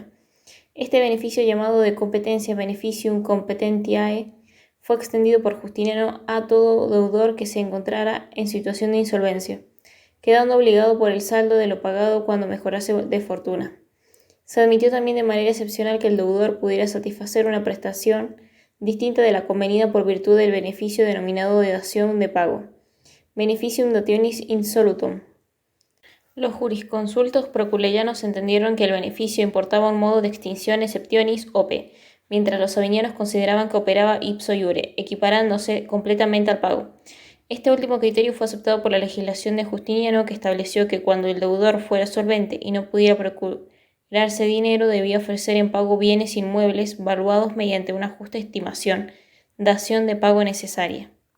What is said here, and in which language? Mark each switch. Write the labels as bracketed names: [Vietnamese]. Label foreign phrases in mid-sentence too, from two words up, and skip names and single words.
[Spanish] Este beneficio, llamado de competencia [Latin] beneficium competentiae, [Spanish] fue extendido por Justiniano a todo deudor que se encontrara en situación de insolvencia, quedando obligado por el saldo de lo pagado cuando mejorase de fortuna. Se admitió también de manera excepcional que el deudor pudiera satisfacer una prestación distinta de la convenida por virtud del beneficio denominado de dación de pago, [Latin] beneficium dationis insolutum. [Spanish] Los jurisconsultos proculeyanos entendieron que el beneficio importaba un modo de extinción [Latin] exceptionis ope, [Spanish] mientras los sabinianos consideraban que operaba [Latin] ipso iure, [Spanish] equiparándose completamente al pago. Este último criterio fue aceptado por la legislación de Justiniano, que estableció que cuando el deudor fuera solvente y no pudiera procurarse dinero, debía ofrecer en pago bienes inmuebles valuados mediante una justa estimación, dación de pago necesaria.